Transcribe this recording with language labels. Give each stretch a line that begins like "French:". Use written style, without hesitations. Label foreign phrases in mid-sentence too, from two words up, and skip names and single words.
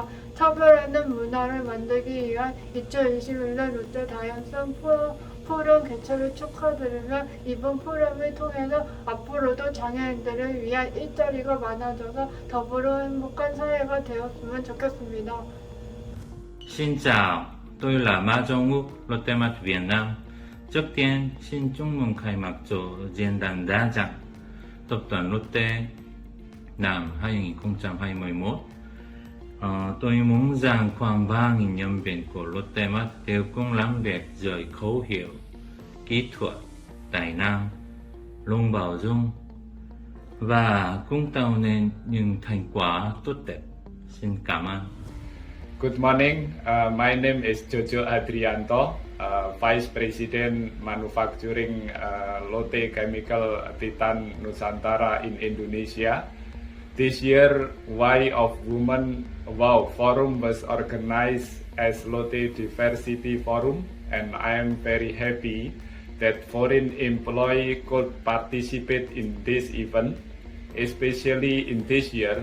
Korean: 차별하는 문화를 만들기 위한 2021년 롯데 다양성 포럼 개최를 축하드리며 이번 포럼을 통해서 앞으로도 장애인들을 위한 일자리가 많아져서 더불어 행복한 사회가 되었으면 좋겠습니다.
Vietnamese: Xin chào, tôi là Ma Jong-uk, Lotte Mart Việt Nam. Trước tiên, xin chúc mừng khai mạc cho diễn đàn đa dạng tập đoàn Lotte Nam 2021. Tôi muốn rằng khoảng 3.000 nhân viên của Lotte Mart đều cùng làm việc dưới khẩu hiệu kỹ thuật, tài năng, luôn bảo dung và cùng tạo nên những thành quả tốt đẹp. Xin cảm ơn.
English: Good morning, my name is Jojo Adrianto, Vice President Manufacturing Lotte Chemical Titan Nusantara in Indonesia. This year, Why of Women Wow Forum was organized as Lotte Diversity Forum, and I am very happy that foreign employees could participate in this event, especially in this year.